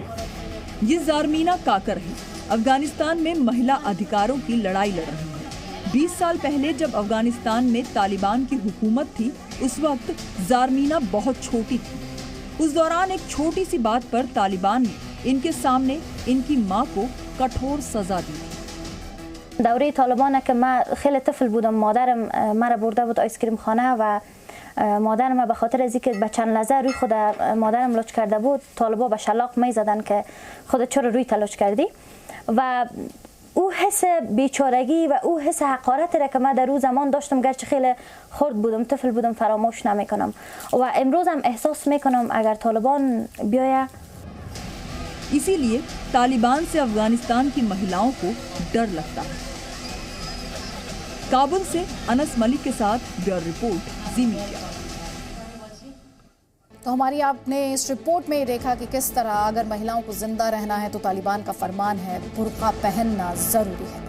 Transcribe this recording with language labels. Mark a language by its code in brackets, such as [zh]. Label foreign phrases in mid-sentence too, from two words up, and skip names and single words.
[hi] ये ज़ारमीना काकर है, अफगानिस्तान में महिला अधिकारों की लड़ाई लड़ रही है। 20 साल पहले जब अफगानिस्तान में तालिबान की हुकूमत थी, उस वक्त ज़ारमीना बहुत छोटी थी। उस दौरान एक छोटी सी बात पर तालिबान ने इनके सामने इनकी माँ को कठोर सजा दी। [fa] دوره طالبان که من خیلی طفل بودم، مادرم مرا برده بود آیسکریم خانه و مادرم به خاطر از اینکه به چند لحظه روی خود مادرم لچ کرده بود، طالبا به شلاق می زدن که خود چرا روی تلچ کردی. و او حس بیچارگی و او حس حقارت را که من در روز زمان داشتم، گرچه خیلی خرد بودم، طفل بودم، فراموش نمیکنم و امروز هم احساس میکنم اگر طالبان بیاید. [hi] इसीलिए तालिबान से अफगानिस्तान की महिलाओं को डर लगता है। काबुल से अनस मलिक के साथ ब्यूरो रिपोर्ट, जी मीडिया। तो हमारी आपने इस रिपोर्ट में देखा कि किस तरह अगर महिलाओं को जिंदा रहना है तो तालिबान का फरमान है बुर्का पहनना जरूरी है।